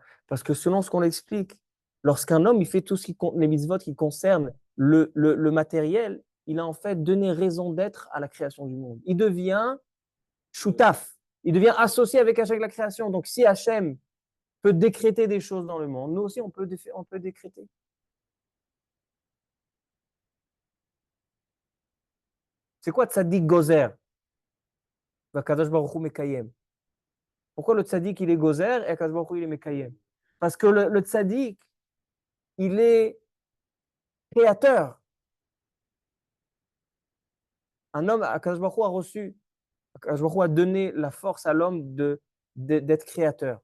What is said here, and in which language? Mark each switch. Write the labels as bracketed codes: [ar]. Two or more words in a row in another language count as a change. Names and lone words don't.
[fr] Parce que selon ce qu'on explique, lorsqu'un homme il fait tout ce qui compte, les mitzvot qui concernent le matériel, il a en fait donné raison d'être à la création du monde. Il devient choutaf, il devient associé avec Hachem la création. Donc si Hachem peut décréter des choses dans le monde, nous aussi on peut décréter. C'est quoi [he] צדיק גוזר? והקדוש ברוך הוא מקיים. [fr] Pourquoi le tzaddik il est gozer et Akadosh Baruch Hu il est mekayem? Parce que le tzaddik, il est créateur. Un homme, Akadosh Baruch Hu a reçu, Akadosh Baruch Hu a donné la force à l'homme d'être créateur.